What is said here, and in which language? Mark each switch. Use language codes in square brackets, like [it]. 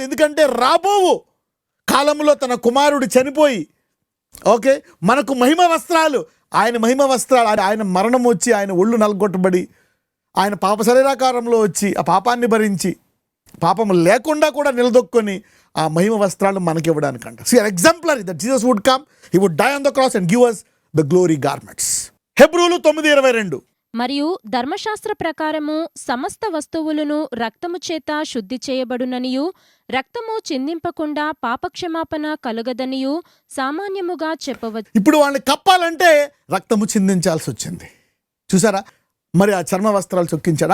[te] ఎందుకంటే రాబోవు కాలంలో తన కుమారుడు చనిపోయి ఓకే మనకు మహిమ వస్త్రాలు ఆయన మహిమ వస్త్రాలు, ఆయన మరణం వచ్చి, ఆయన ఒళ్ళు నలగొట్టబడి, ఆయన పాప శరీరాకారంలో వచ్చి ఆ పాపాన్ని భరించి పాపం లేకుండా కూడా నిలదొక్కొని ఆ మహిమ వస్త్రాలు మనకి ఇవ్వడానికంట. [en] See, an exemplary that Jesus would come, he would die on the cross and give us the glory garments. [te] హెబ్రీయులు 9:22. మరియు ధర్మశాస్త్ర ప్రకారము సమస్త వస్తువులను రక్తము చేత శుద్ధి చేయబడుననియు రక్తము చిందింపకుండా పాపక్షమాపణ కలుగదనియు సామాన్యముగా చెప్పవచ్చు. ఇప్పుడు వాళ్ళని కప్పాలంటే రక్తము చిందించాల్సి వచ్చింది. చూసారా, మరి ఆ చర్మ వస్త్రాలు చొక్కించాడు.